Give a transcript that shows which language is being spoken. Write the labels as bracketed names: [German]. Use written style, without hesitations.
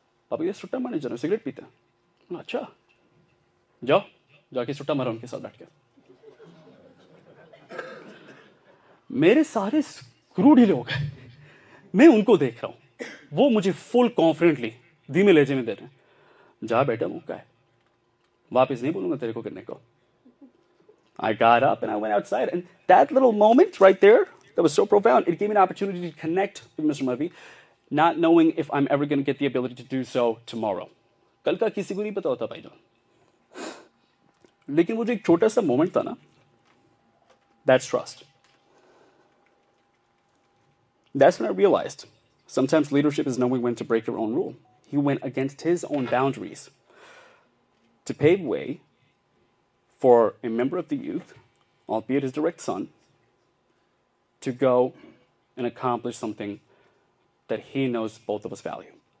[Hindi] पापा ये सुट्टा मारने जा रहे, सिगरेट पीते हैं. अच्छा जाओ, जाके सुट्टा मारो उनके साथ बैठ के. मेरे सारे स्क्रू ढीले हो गए. मैं उनको देख रहा हूँ, वो मुझे फुल कॉन्फिडेंटली धीमे लहजे में दे रहे हैं, जा बेटा मौका है, वापस नहीं बोलूंगा तेरे को करने को. [English] I got up and I went outside, and that little moment right there, that was so profound. It gave me an opportunity to connect with Mr. Murphy, not knowing if I'm ever going to get the ability to do so tomorrow. [Hindi] कल का किसी को नहीं पता होता भाईजान. लेकिन वो जो एक छोटा सा मोमेंट था ना, [English] that's trust. That's when I realized sometimes leadership is knowing when to break your own rule. He went against his own boundaries to pave way for a member of the youth, albeit his direct son, to go and accomplish something that he knows both of us value.